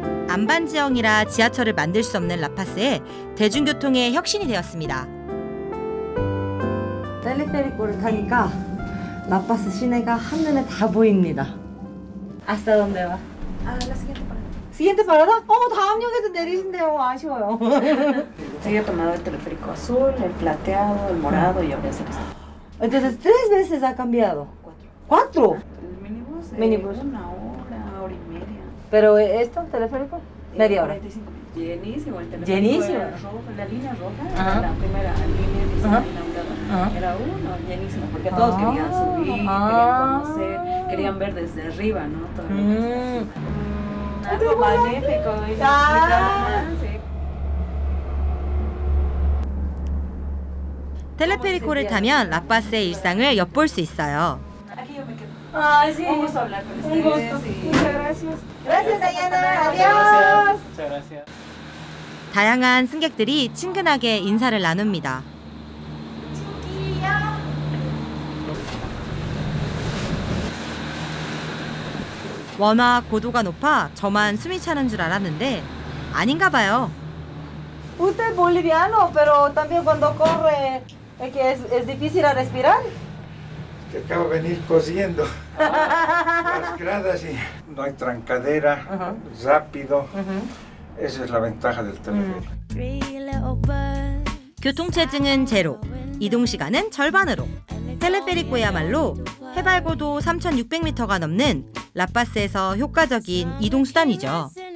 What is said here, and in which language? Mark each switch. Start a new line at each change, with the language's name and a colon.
Korean: 안반지형이라 지하철을 만들 수 없는 라파스에 대중교통의 혁신이 되었습니다. 텔레페리코를 타니까 라파스 시내가 한눈에 다 보입니다.
Spanish: ¿Hasta dónde va? A la siguiente parada. Siguiente parada?
Korean: 다음 역에서 내리신대요. 아쉬워요.
Spanish: Había tomado el teleférico azul, el plateado, el morado y ahora es el Entonces, 3 veces ha cambiado. 4. El minibús. Minibús. Una hora y media. Pero esto, teleférico, media hora. 45 minutos. Llenísimo el teleférico. Llenísimo. Era rojo, la línea roja, Ajá. la primera línea que se Ajá. inauguraba. Ajá. Era uno, llenísimo, porque todos querían subir, querían conocer, querían ver desde arriba, ¿no? Todo lo que está así. Algo magnífico. Y nos explicaban, sí.
Korean: 텔레페리코를 타면 라파스의 일상을 엿볼 수 있어요.
Spanish: Aquí yo me quedo. Ay, sí. Un gusto hablar con Un ustedes. gusto. y- Muchas gracias. Gracias, Dayana. Adiós. Muchas gracias.
Korean: 다양한 승객들이 친근하게 인사를 나눕니다. 워낙 고도가 높아 저만 숨이 차는 줄 알았는데 아닌가 봐요.
Spanish: Usted es boliviano, pero también cuando corre que es difícil a respirar. Que acabo de venir cosiendo las gradas y no hay trancadera, rápido. Esa es la ventaja del teleférico.
Korean: 교통체증은 제로, 이동시간은 절반으로. 텔레페리코야말로 해발고도 3,600m가 넘는 라파스에서 효과적인 이동수단이죠.